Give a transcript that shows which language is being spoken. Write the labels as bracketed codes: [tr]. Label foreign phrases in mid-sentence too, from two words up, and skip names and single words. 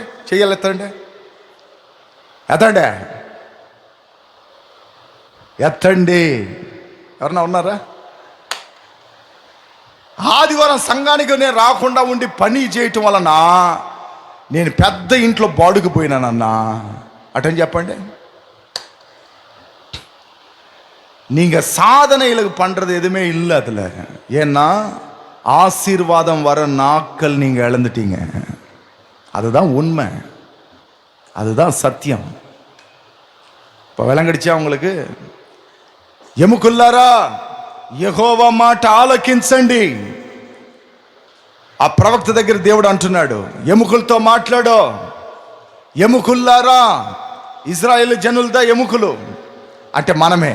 [te] చెయ్యాలి. ఎత్తండి. ఎవరన్నా ఉన్నారా? ఆదివారం సంఘానికి నేను రాకుండా ఉండి పని చేయటం వలన నేను పెద్ద ఇంట్లో బాడుకు పోయినానన్నా, అటని చెప్పండి. [ta] நீங்க சாதனைகளுக்கு பண்றது எதுவுமே இல்லை அதுல. ஏன்னா ஆசீர்வாதம் வர நாட்கள் நீங்க இழந்துட்டீங்க. அதுதான் உண்மை, அதுதான் சத்தியம். இப்போ விளங்கடிச்சா உங்களுக்கு? [te] ఎముకల్లారా యెహోవా మాట ఆలకించండి. ఆ ప్రవక్త దగ్గర దేవుడు అంటున్నాడు, ఎముకలతో మాట్లాడు. ఎముకల్లారా, ఇజ్రాయేల్ జనులదా ఎముకలు అంటే మనమే.